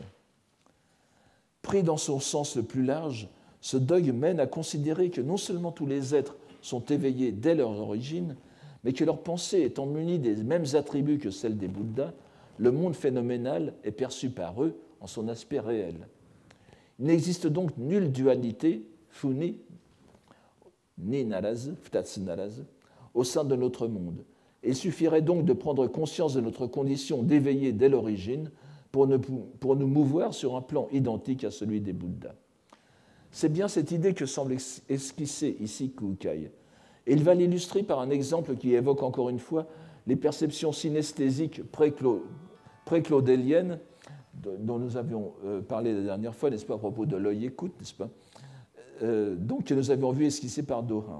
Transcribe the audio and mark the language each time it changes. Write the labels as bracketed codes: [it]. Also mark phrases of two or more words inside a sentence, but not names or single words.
[fr] Pris dans son sens le plus large, ce dogme mène à considérer que non seulement tous les êtres sont éveillés dès leur origine, mais que leur pensée étant munie des mêmes attributs que celle des Bouddhas, le monde phénoménal est perçu par eux en son aspect réel. Il n'existe donc nulle dualité, [ja] 不二、二ならず、二つならず, [fr] au sein de notre monde. Il suffirait donc de prendre conscience de notre condition d'éveillé dès l'origine pour nous mouvoir sur un plan identique à celui des Bouddhas. C'est bien cette idée que semble esquisser ici Kukai. Et il va l'illustrer par un exemple qui évoque encore une fois les perceptions synesthésiques pré-claudéliennes dont nous avions parlé la dernière fois, n'est-ce pas, à propos de l'œil-écoute, n'est-ce pas, donc que nous avions vu esquisser par Dorin.